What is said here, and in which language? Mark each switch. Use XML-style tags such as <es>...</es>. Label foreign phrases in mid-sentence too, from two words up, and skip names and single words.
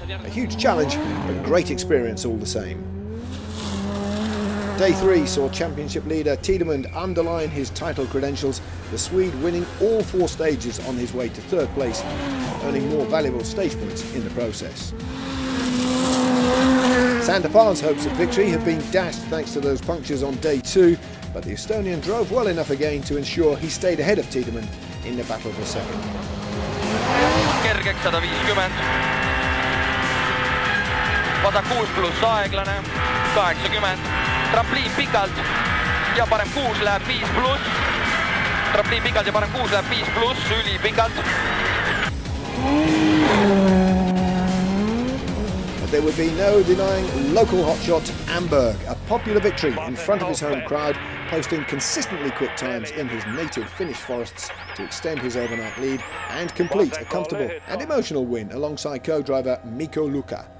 <en>A huge challenge, but great experience all the same. Day 3 saw championship leader Tiedemann underline his title credentials, the Swede winning all 4 stages on his way to 3rd place, earning more valuable stage points in the process. Sander Pan's hopes of victory have been dashed thanks to those punctures on day 2, but the Estonian drove well enough again to ensure he stayed ahead of Tiedemann in the battle for second.</en> <et>Kergeks 150. Vasak 6+ aeglane, 80. Trampliin pikalt ja parem 6 läheb 5+. Trampliin pikalt ja parem 6 läheb 5+, ülipikalt.</et> <en>But there would be no denying local hotshot Amberg, a popular victory in front of his home crowd, posting consistently quick times in his native Finnish forests to extend his overnight lead and complete a comfortable and emotional win alongside co-driver Mikko Lukka.</en>